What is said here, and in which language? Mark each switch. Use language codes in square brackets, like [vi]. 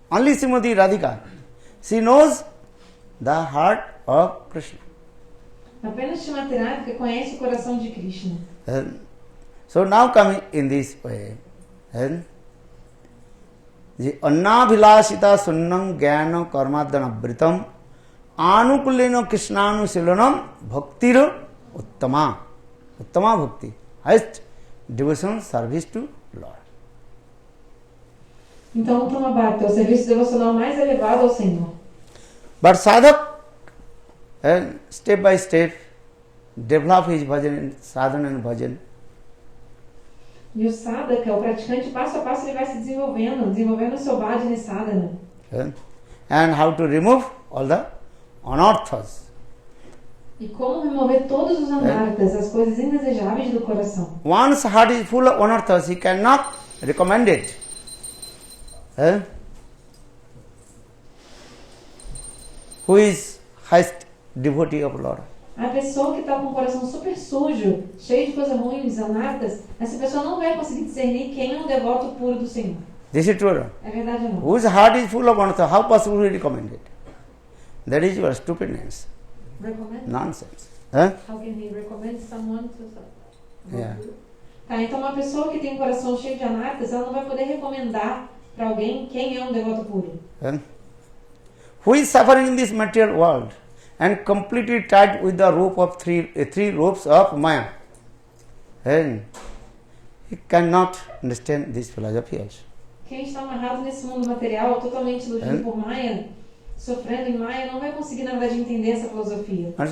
[en] Only Srimati Radhika, she knows the heart of Krishna. [pt] Apenas Srimati Radhika conhece o coração de Krishna. [en] So now coming in this way, the [sa] Annabhilasita Sunnam Jnana Karmadhyana Britam Anukulena Krishnanu Bhaktir Uttama. [en] Uttama Bhakti, highest devotional service to Lord. [pt] Então, o Uttama Bhakti é o serviço devocional mais elevado ao Senhor. [en] But sadhak, step by step, develop his bhajan, sadhana and bhajan. [pt] E o sadhaka, o praticante, passo a passo, ele vai se desenvolvendo o seu bhajana e sadhana. [en] And how to remove all the anarthas. [pt] E como remover todos os anarthas, as coisas indesejáveis do coração. [en] One's heart is full of anarthas, he cannot recommend it. Who is highest devotee of Lord? [pt] A pessoa que está com o coração super sujo, cheio de coisas ruins, anarthas, essa pessoa não vai conseguir discernir quem é um devoto puro do Senhor. [en] This is true. [pt] É verdade ou não? [en] Whose heart is full of Anatha, how possible we recommend it? That is your stupidness, Recommend? nonsense. Huh? How can he recommend someone to... Yeah. [pt] Tá, então uma pessoa que tem um coração cheio de anatas, ela não vai poder recomendar para alguém quem é um devoto puro. Huh? [en] Who is suffering in this material world and completely tied with the rope of three ropes of Maya? And he cannot understand this philosophy also. [pt] Quem está amarrado nesse mundo material, totalmente iludido por Maya, sofrendo em Maya, não vai conseguir, na verdade, entender essa filosofia.